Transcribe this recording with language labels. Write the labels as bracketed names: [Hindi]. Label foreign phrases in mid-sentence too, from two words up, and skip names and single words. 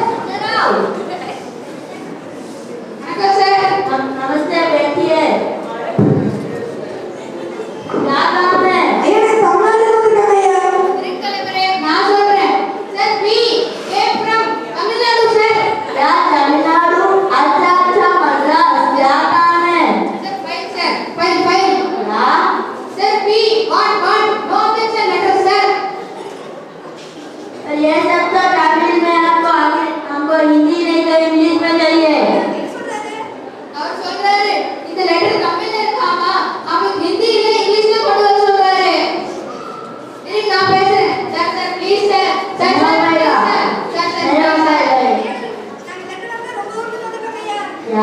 [Tamil] வணக்கம் சார். [Hindi] நமஸ்தே बैठिए. யாதாம [Tamil] நான் சொல்றேன் சார். [English] he came from Tamil Nadu sir. [Hindi] या तमिलनाडु अच्छा अच्छा मद्रास यादाम [Tamil] சார் ஃபைல் சார். ஃபைல். या சார் பி 1 [English] no objection letter [Tamil] சார். [Hindi] ये सब तो तमिल में आपको आगे हमको हिंदी नहीं तो इंग्लिश में चाहिए. [Tamil] அவர் சொல்றாரு இந்த லெட்டர் தமிழ்ல இருக்காமா, அவங்களுக்கு ஹிந்தி இல்ல இங்கிலீஷ்ல கொண்டு வர சொல்றாரு. இதுக்கு நான் பேசுறேன் சார். சார் ப்ளீஸ் சார். சார் சார் या